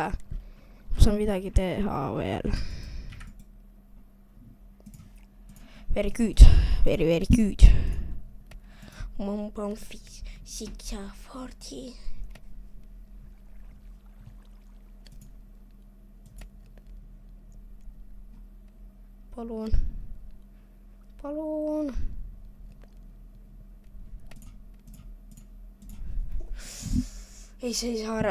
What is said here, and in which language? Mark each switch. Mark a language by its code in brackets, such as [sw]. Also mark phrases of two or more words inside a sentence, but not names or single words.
[et] Ma saan midagi teha veel. [en] Very good. Very good. Mum 640. [et] Palun. Ei, see ei saa ära.